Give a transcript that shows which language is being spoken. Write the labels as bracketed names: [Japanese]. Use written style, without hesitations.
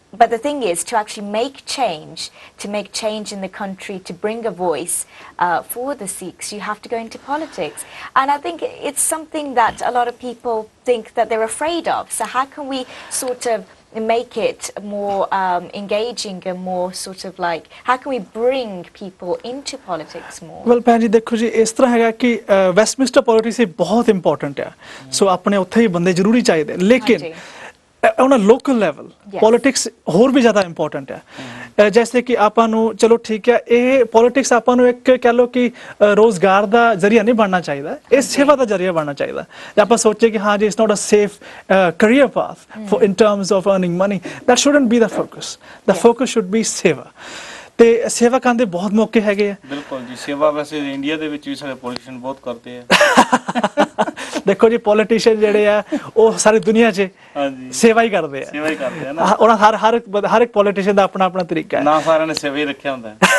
[English] But the thing is, to actually make change in the country, to bring a voice for the Sikhs, you have to go into politics. And I think it's something that a lot of people think that they're afraid of. So how can we sort of make it more engaging and more sort of like, how can we bring people into politics more? [Punjabi] Well ਭੈਣ ਜੀ ਦੇਖੋ ਜੀ, ਇਸ ਤਰ੍ਹਾਂ ਹੈਗਾ ਕਿ Westminster politics ਬਹੁਤ important ਆ। ਸੋ ਆਪਣੇ ਉੱਥੇ ਹੀ ਬੰਦੇ ਜ਼ਰੂਰੀ ਚਾਹੀਦੇ, ਲੇਕਿਨ [English] on a local level politics [Punjabi] ਹੋਰ ਵੀ ਜ਼ਿਆਦਾ ਇੰਪੋਰਟੈਂਟ ਹੈ। ਜੈਸੇ ਕਿ ਆਪਾਂ ਨੂੰ, ਚਲੋ ਠੀਕ ਹੈ, ਇਹ ਪੋਲਿਟਿਕਸ ਆਪਾਂ ਨੂੰ ਇੱਕ ਕਹਿ ਲਓ ਕਿ ਰੋਜ਼ਗਾਰ ਦਾ ਜ਼ਰੀਆ ਨਹੀਂ ਬਣਨਾ ਚਾਹੀਦਾ, ਇਹ ਸੇਵਾ ਦਾ ਜ਼ਰੀਆ ਬਣਨਾ ਚਾਹੀਦਾ। ਜੇ ਆਪਾਂ ਸੋਚੇ ਕਿ ਹਾਂ ਜੀ [English] It's not a safe career path for in terms of earning money, that shouldn't be the focus. The focus should be ਸੇਵਾ। [Punjabi] ਤੇ ਸੇਵਾ ਕਰਨ ਦੇ ਬਹੁਤ ਮੌਕੇ ਹੈਗੇ ਆ। ਬਿਲਕੁਲ ਜੀ, ਸੇਵਾ ਵੈਸੇ ਇੰਡੀਆ ਦੇ ਵਿੱਚ ਵੀ ਸਾਡੇ ਪੋਲੀਟੀਸ਼ੀਅਨ ਬਹੁਤ ਕਰਦੇ ਆ। ਦੇਖੋ ਜੀ, ਪੋਲੀਟੀਸ਼ੀਅਨ ਜਿਹੜੇ ਆ ਉਹ ਸਾਰੀ ਦੁਨੀਆ 'ਚ ਸੇਵਾ ਹੀ ਕਰਦੇ ਆ। ਸੇਵਾ ਹੀ ਕਰਦੇ ਆ ਨਾ। ਉਹਨਾਂ ਹਰ ਇੱਕ ਪੋਲੀਟੀਸ਼ੀਅਨ ਦਾ ਆਪਣਾ ਆਪਣਾ ਤਰੀਕਾ ਹੈ। ਨਾ ਸਾਰਿਆਂ ਨੇ ਸੇਵਾ ਹੀ ਰੱਖਿਆ ਹੁੰਦਾ ਹੈ।